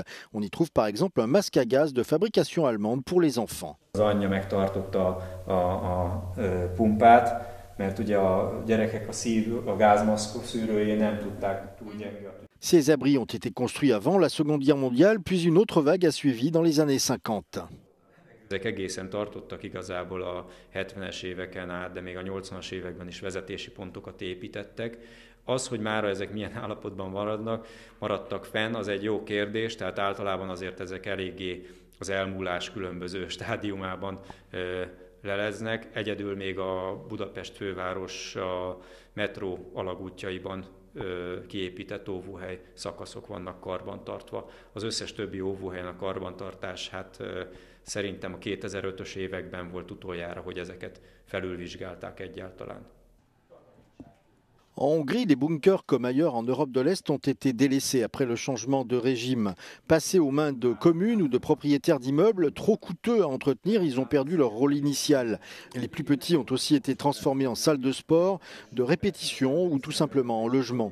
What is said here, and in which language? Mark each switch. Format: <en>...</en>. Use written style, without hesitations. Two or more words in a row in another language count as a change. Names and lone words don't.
<fr>On y trouve par exemple un masque à gaz de fabrication allemande pour les enfants. Ces abris ont été construits avant la Seconde Guerre mondiale, puis une autre vague a suivi dans les années 50.</fr> <hu>Ezek egészen tartottak igazából a 70-es éveken át, de még a 80-as években is vezetési pontokat építettek. Az, hogy mára ezek milyen állapotban maradtak fenn, az egy jó kérdés, tehát általában azért ezek eléggé az elmúlás különböző stádiumában leleznek. Egyedül még a Budapest főváros a metró alagútjaiban kiépített óvóhely szakaszok vannak karbantartva. Az összes többi óvóhelyen a karbantartás, szerintem a 2005-ös években volt utoljára, hogy ezeket felülvizsgálták egyáltalán.</hu> <fr>En Hongrie, les bunkers, comme ailleurs en Europe de l'Est, ont été délaissés après le changement de régime. Passés aux mains de communes ou de propriétaires d'immeubles, trop coûteux à entretenir, ils ont perdu leur rôle initial. Les plus petits ont aussi été transformés en salles de sport, de répétition ou tout simplement en logement.</fr>